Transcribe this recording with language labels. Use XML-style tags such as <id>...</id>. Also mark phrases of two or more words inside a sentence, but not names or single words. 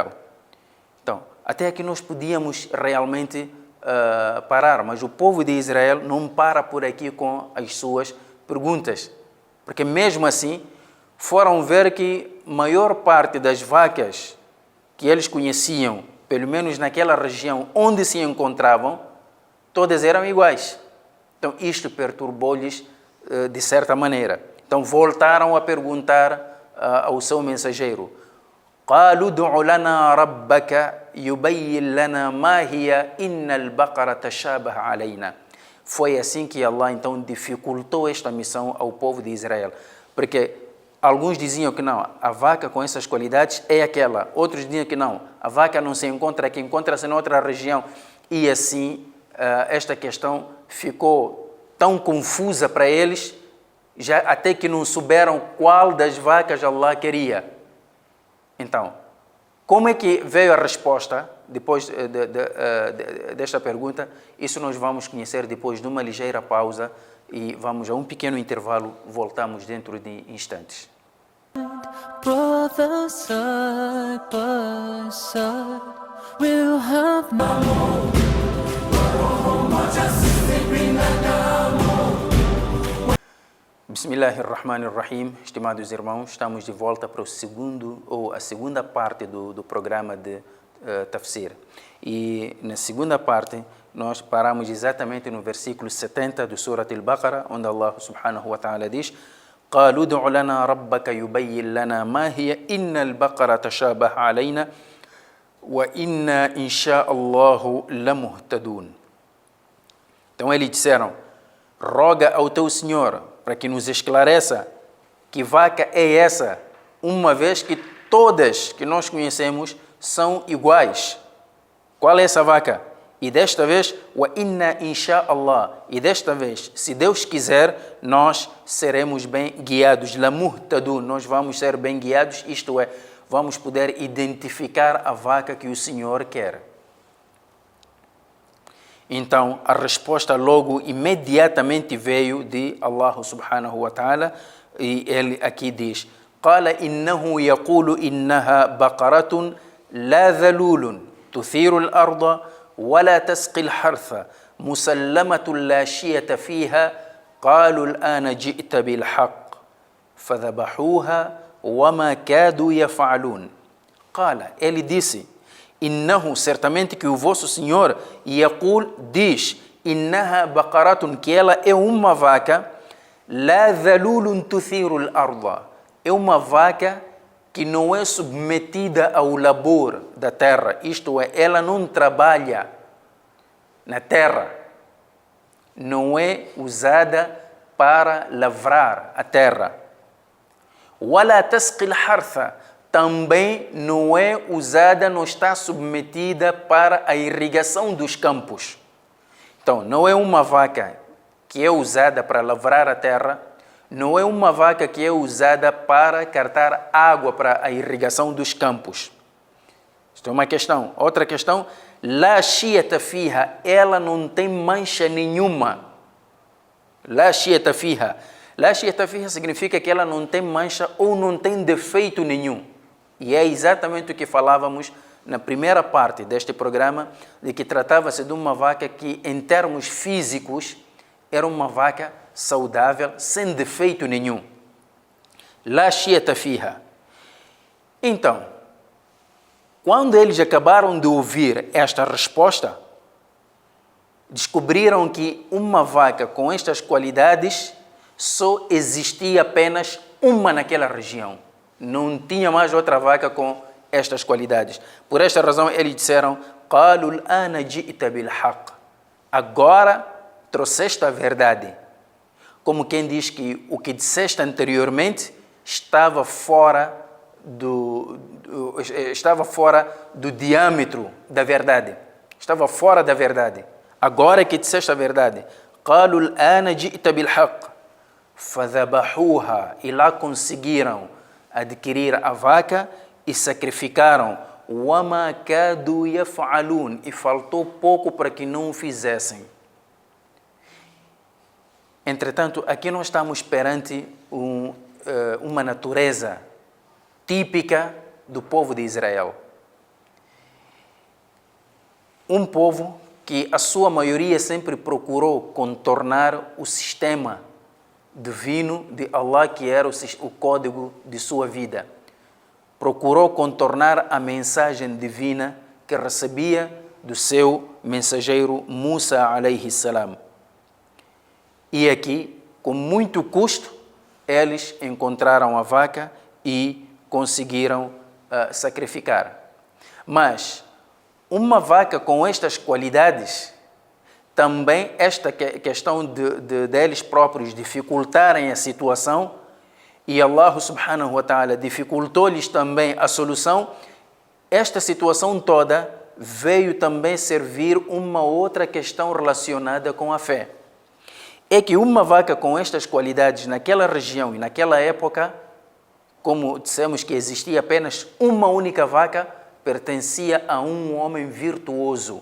<pt>Então, até aqui nós podíamos realmente parar, mas o povo de Israel não para por aqui com as suas perguntas, porque mesmo assim foram ver que a maior parte das vacas que eles conheciam, pelo menos naquela região onde se encontravam, todas eram iguais. Então, isto perturbou-lhes de certa maneira. Então, voltaram a perguntar ao seu mensageiro:</pt> <ar>قالوا ادع لنا ربك يبين لنا ما هي إن البقرة تشابه علينا.</ar> <pt>Foi assim que Allah então dificultou esta missão ao povo de Israel, porque alguns diziam que não, a vaca com essas qualidades é aquela, outros diziam que não, a vaca não se encontra aqui, encontra-se em outra região, e assim esta questão ficou tão confusa para eles, já até que não souberam qual das vacas Allah queria. Então, como é que veio a resposta depois desta pergunta? Isso nós vamos conhecer depois de uma ligeira pausa e vamos a um pequeno intervalo. Voltamos dentro de instantes.</pt> <en>Brother, side by side, we'll have no</en> <ar>Bismillahirrahmanirrahim.</ar> <pt>Estimados irmãos, estamos de volta para a segunda parte do programa de Tafsir. E na segunda parte, nós paramos exatamente no versículo 70 do Surat Al-Baqarah, onde Allah</pt> <ar>سبحانه وتعالى</ar> <pt>diz:</pt> <ar>قالوا ادع لنا ربك يبين لنا ما هي إن البقرة تشابه علينا وإنا إن شاء الله لمهتدون.</ar> <pt>Então eles disseram: roga ao teu Senhor para que nos esclareça que vaca é essa, uma vez que todas que nós conhecemos são iguais. Qual é essa vaca? E desta vez,</pt> <ar>وإنا إن شاء الله.</ar> <pt>E desta vez, se Deus quiser, nós seremos bem guiados.</pt> <ar>لمهتدون,</ar> <pt>nós vamos ser bem guiados, isto é, vamos poder identificar a vaca que o Senhor quer. Então, a resposta logo, imediatamente veio de Allah</pt> <ar>سبحانه وتعالى,</ar> <pt>e ele aqui diz:</pt> <ar>قال إنه يقول إنها بقرة لا ذلول تثير الأرض ولا تسقي الحرث مسلمة لا شية فيها قالوا الآن جئت بالحق فذبحوها وما كادوا يفعلون. قال,</ar> <pt>ele disse, إنه, certamente que o vosso Senhor,</pt> <ar>يقول, diz, إنها بقرة,</ar> <pt>que ela é uma vaca,</pt> <ar>لا ذلول تثير الأرض,</ar> <pt>é uma vaca que não é submetida ao labor da terra, isto é, ela não trabalha na terra, não é usada para lavrar a terra.</pt> <ar>ولا تسقي الحرث,</ar> <pt>também não é usada, não está submetida para a irrigação dos campos. Então, não é uma vaca que é usada para lavrar a terra, não é uma vaca que é usada para cartar água para a irrigação dos campos. Isto é uma questão. Outra questão,</pt> <ar>لا شية فيها,</ar> <pt>ela não tem mancha nenhuma.</pt> <ar>لا شية فيها. لا شية فيها</ar> <pt>significa que ela não tem mancha ou não tem defeito nenhum. E é exatamente o que falávamos na primeira parte deste programa, de que tratava-se de uma vaca que, em termos físicos, era uma vaca saudável, sem defeito nenhum.</pt> <ar>لا شية فيها.</ar> <pt>Então, quando eles acabaram de ouvir esta resposta, descobriram que uma vaca com estas qualidades só existia apenas uma naquela região. Não tinha mais outra vaca com estas qualidades. Por esta razão, eles disseram,</pt> <ar>قالوا الآن جئت بالحق.</ar> <pt>Agora trouxeste a verdade. Como quem diz que o que disseste anteriormente estava fora do diâmetro da verdade. Estava fora da verdade. Agora que disseste a verdade.</pt> <ar>قالوا الآن جئت بالحق. فذبحوها.</ar> <pt>E lá conseguiram adquirir a vaca e sacrificaram.</pt> <ar>وما كادوا يفعلون.</ar> <pt>E faltou pouco para que não o fizessem. Entretanto, aqui nós estamos perante uma natureza típica do povo de Israel. Um povo que a sua maioria sempre procurou contornar o sistema divino de Allah, que era o código de sua vida. Procurou contornar a mensagem divina que recebia do seu mensageiro Musa</pt> <ar>عليه السلام.</ar> <pt>E aqui, com muito custo, eles encontraram a vaca e conseguiram sacrificar. Mas uma vaca com estas qualidades, também esta questão deles próprios dificultarem a situação, e Allah</pt> <ar>سبحانه وتعالى</ar> <pt>dificultou-lhes também a solução, esta situação toda veio também servir uma outra questão relacionada com a fé. É que uma vaca com estas qualidades naquela região e naquela época, como dissemos que existia apenas uma única vaca, pertencia a um homem virtuoso.</pt>